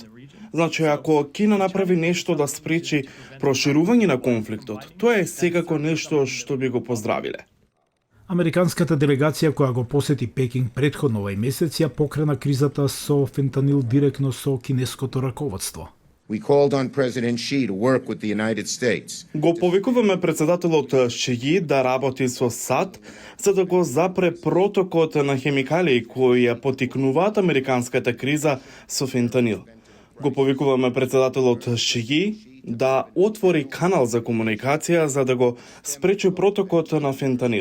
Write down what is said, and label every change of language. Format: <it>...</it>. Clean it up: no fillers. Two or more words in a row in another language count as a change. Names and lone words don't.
<mk>Значи, ако Кина направи нешто да спречи проширување на конфликтот, тоа е секако нешто што би го поздравиле. Американската делегација која го посети Пекинг претходно овај месец ја покрена кризата со фентанил директно со кинеското раководство.</mk> <en>We called on President Xi to work with the United States.</en> <mk>Го повикуваме председателот Ши да работи со САД за да го запре протокот на хемикалии кои ја потикнуваат американската криза со фентанил. Го повикуваме председателот Ши да отвори канал за комуникација за да го спречи протокот на фентанил.</mk>